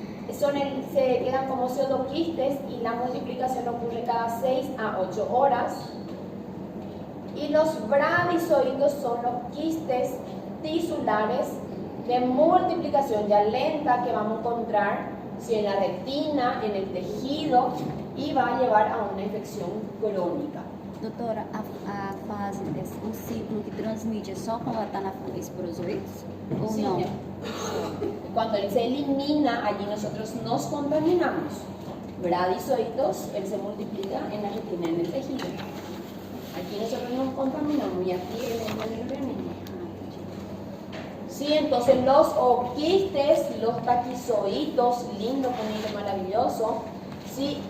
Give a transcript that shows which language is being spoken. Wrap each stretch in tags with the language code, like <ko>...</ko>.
<es>Se quedan como pseudoquistes y la multiplicación ocurre cada 6 a 8 horas. Y los bradizoitos son los quistes tisulares de multiplicación ya lenta que vamos a encontrar si en la retina, en el tejido, y va a llevar a una infección crónica.</es> <pt>Doutora, a fase, o ciclo que transmite é só quando ela está na esporozoides? Ou</pt> <es>Sí,</es> <pt>não?</pt> <es>cuando él se elimina, allí nosotros nos contaminamos. Bradizoitos, él se multiplica en la retina, en el tejido. Aquí nosotros nos contaminamos y aquí él entra en el organismo. Sí, entonces los oquistes, los taquizoitos, lindo, bonito, maravilloso. ¿Sí?</es>